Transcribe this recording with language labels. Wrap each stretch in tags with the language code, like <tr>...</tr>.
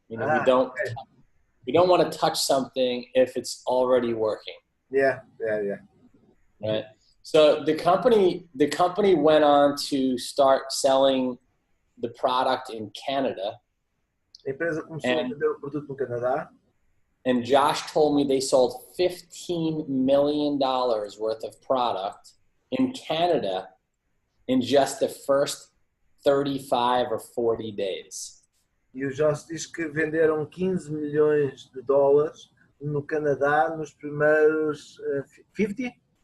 <en>You know, we don't want to touch something if it's already working. Yeah. Right. So the company went on to start selling the product in Canada.</en> <pt>A empresa começou a vender o produto no Canadá.</pt> <en>And Josh told me they sold $15 million worth of product in Canada in just the first 35 or 40 days.</en> <pt>E o Josh diz que venderam 15 milhões de dólares no Canadá nos primeiros 50?</pt>